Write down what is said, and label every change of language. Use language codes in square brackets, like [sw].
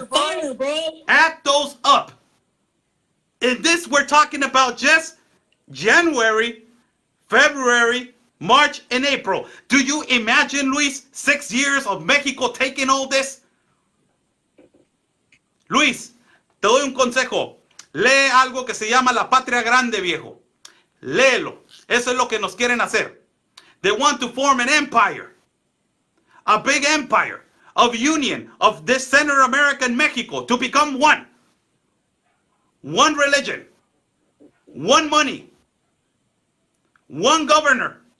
[en] on fire, bro. Add those up. In this, we're talking about just January, February, March, and April. Do you imagine, Luis, 6 years of Mexico taking all this? [es] Luis, te doy un consejo. Lee algo que se llama La Patria Grande, viejo. Léelo. Eso es lo que nos quieren hacer. [en] They want to form an empire. A big empire of union of this Central American Mexico to become one. One religion. One money. One governor.